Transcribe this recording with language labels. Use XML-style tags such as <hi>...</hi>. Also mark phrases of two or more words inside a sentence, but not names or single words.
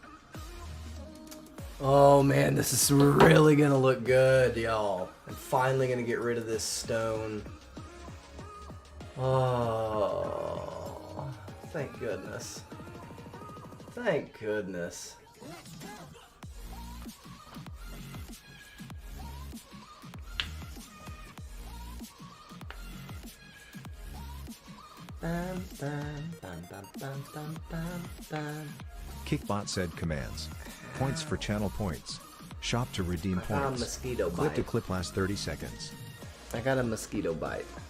<en>Oh man, this is really gonna look good, y'all. I'm finally gonna get rid of this stone. Oh, thank goodness. Thank goodness. Bam, bam, bam, bam, bam, bam, bam, bam. Kickbot said commands. Points for channel points. Shop to redeem I found points. mosquito Clip to bite. clip lasts 30 seconds. I got a mosquito bite.</en>